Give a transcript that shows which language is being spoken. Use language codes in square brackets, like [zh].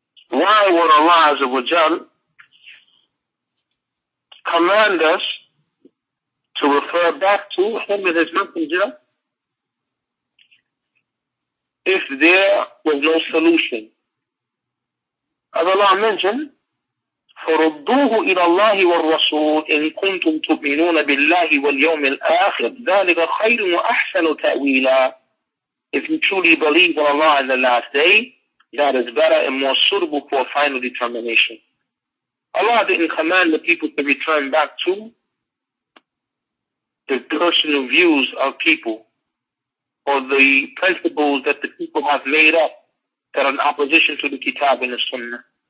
[en] Why would Allah Azza wa Jalla command us to refer back to Him and His Messenger if there was no solution? As Allah mentioned, [ar] فَرُدُّوهُ إِلَى اللَّهِ وَالرَّسُولِ إِن كُنتُمْ تُؤْمِنُونَ بِاللَّهِ وَالْيَوْمِ الْآخِرِ ذَلِكَ خَيْرٌ وَأَحْسَنُ تَأْوِيلًا. [en] If you truly believe in Allah in the last day, that is better and more suitable for a final determination. Allah didn't command the people to return back to the personal views of people or the principles that the people have made up that are in opposition to the Kitab and the Sunnah.